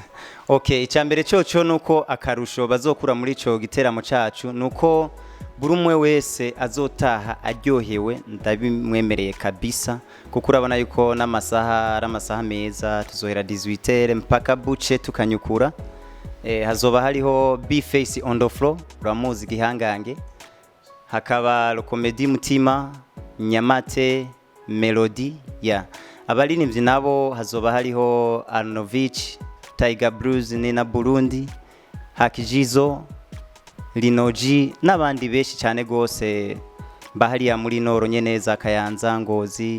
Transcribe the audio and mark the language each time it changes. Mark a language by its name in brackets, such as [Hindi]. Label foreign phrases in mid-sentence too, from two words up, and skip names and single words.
[Rundi] Okay, icyambere cyo nuko akarusho bazokura muri ico giteramo cyacu nuko buri umwe wese azotaha aryohewe ndabimwemereye kabisa kuko urabona yuko n'amasaha ari amasaha meza tuzohera 18h mpaka buce tukanyukura. Hazoba hariho Big Face on the floor uramuzi gihangange, hakaba lo comedy Mutima, Nyamate, Melody abaririmbyi nabo hazoba hariho Arnovic, Tiger Blues na Burundi, Hakijizo, Linoji n'abandi benshi cyane gose bahariya muri Noro nyeneza Kayanza Ngozi.